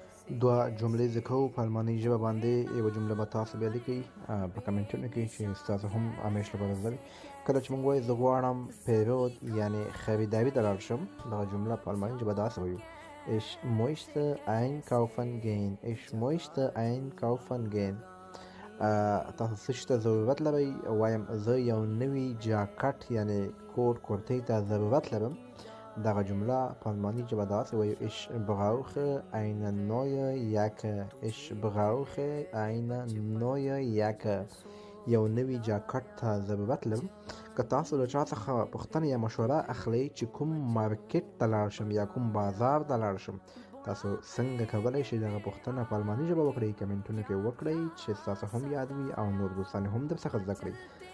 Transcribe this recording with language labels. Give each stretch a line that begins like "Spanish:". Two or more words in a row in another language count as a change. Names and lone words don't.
Pashto: دوه جملې زده کوو په المانۍ ژبه باندې. یوه جمله به تاسو بیا لیکئ په کمنټونو کې چې ستاسو هم همیش لپاره زده وي. کله چې موږ وایو زه غواړم پیرود یعنې خریداري ته لاړ شم، دغه جمله په المانۍ ژبه داسې وایو:
German: Ich möchte einkaufen gehen. Ich möchte einkaufen gehen.
Pashto: تاسو څه شي ته ضرورت لرئ؟ وایم زه یو نوي جاکټ یعنې کوټ کورتۍ ته ضرورت لرم. دغه جمله په المانۍ ژبه داسې وایو:
German: Ich brauche eine neue Jacke. Ich brauche eine neue Jacke.
Pashto: یو نوي جاکټ ته ضرورت لرم. که تاسو له چا څخه پوښتنه یا مشوره اخلئ چې کوم مارکیټ ته لاړ شم یا کوم بازار ته لاړ شم، تاسو څنګه کولی شئ دغه پوښتنه په المانۍ ژبه وکړئ؟ کمنټونو کې وکړئ چې ستاسو هم یاد وي او نور دوستان هم درڅخه زده کړئ.